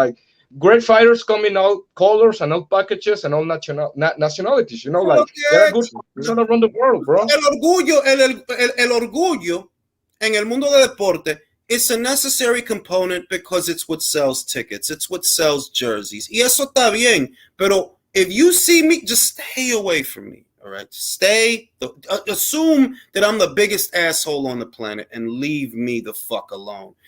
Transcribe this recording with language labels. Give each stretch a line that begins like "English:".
English: Like great fighters come in all colors and all packages and all nationalities. Like there are good fighters all around the world, bro.
Spanish: El orgullo en el mundo del deporte.
English: It's a necessary component because it's what sells tickets. It's what sells jerseys. Y eso está bien. Pero if you see me, just stay away from me. All right? Just assume that I'm the biggest asshole on the planet and leave me the fuck alone.